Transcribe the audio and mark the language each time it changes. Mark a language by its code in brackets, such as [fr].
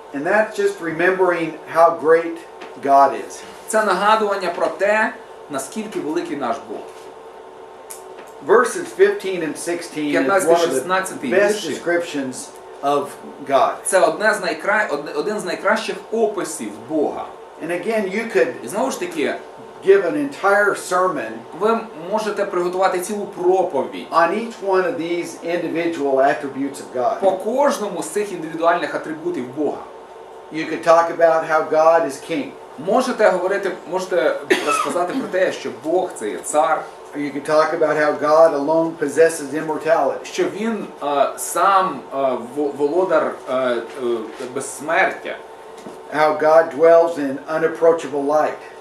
[en] And that's just remembering how great God is. [uk] Це нагадування про те, наскільки великий наш Бог. [en] Verses 15 and 16 is one of the best descriptions of God. [uk] Це один з найкращих описів Бога. [en] And again, you could [uk] І знову ж таки, [en] give an entire sermon [uk] ви можете приготувати цілу проповідь [en] on each one of these individual attributes of [uk] по [en] God. [uk] кожному з цих індивідуальних атрибутів Бога. [en] You could talk about how God is king. [uk] Можете розказати про те, що Бог це є цар, [en] Or you could talk about how God alone possesses immortality. [uk] що він сам володар безсмертя, [en] How God dwells in unapproachable light.